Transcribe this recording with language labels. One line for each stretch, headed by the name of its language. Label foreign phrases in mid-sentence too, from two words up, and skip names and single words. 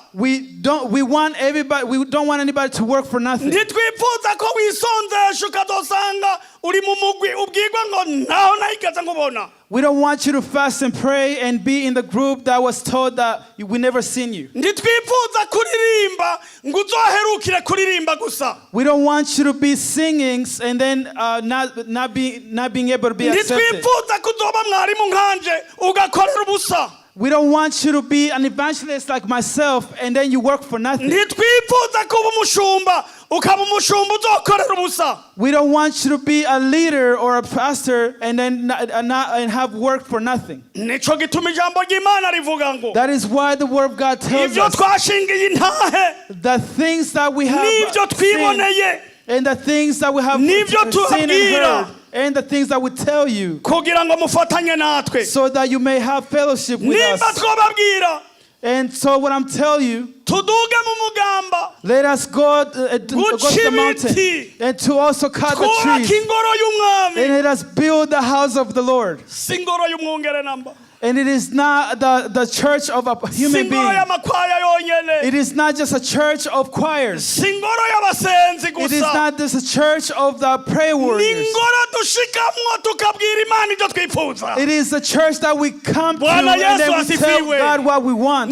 English: We don't want anybody to work for nothing.
Rundi: Ntitwifuza ko wisonzesha ukazosanga uri mu mugwi ubwirwa ngo naho nayigeze nkubona.
English: We don't want you to fast and pray and be in the group that was told that we never seen you.
Rundi: Ntitwifuza kuririmba ngo uzoherukire kuririmba gusa.
English: We don't want you to be singing and then not being able to be accepted.
Rundi: Ntitwifuza kuzoba mwarimu nkanje ugakorera ubusa.
English: We don't want you to be an evangelist like myself and then you work for nothing.
Rundi: Ntitwifuza kuba umushumba ukaba umushumba uzokorera ubusa.
English: We don't want you to be a leader or a pastor and then and have work for nothing.
Rundi: Nico gituma ijambo ry'Imana rivuga ngo
English: That is why the word of God tells
Rundi: ivyo
English: us
Rundi: twashingiye intahe
English: the things that we have
Rundi: n'ivyo
English: seen
Rundi: twiboneye
English: and the things that we have
Rundi: n'ivyo
English: seen and
Rundi: tubabwira
English: heard and the things that we tell you,
Rundi: kugira ngo mufatanye natwe.
English: so that you may have fellowship with
Rundi: Nimba
English: us.
Rundi: twababwira
English: And so what I'm telling you,
Rundi: tuduge mu mugamba
English: let us go to the mountain and to also cut the
Rundi: twubake
English: trees
Rundi: ingoro y'umwami
English: and let us build the house of the Lord.
Rundi: si ingoro y'umwungere namba.
English: And it is not the church of a human being. It is not just a church of choirs. It is not just a church of the prayer warriors. It is a church that we come to and then we tell God what we want.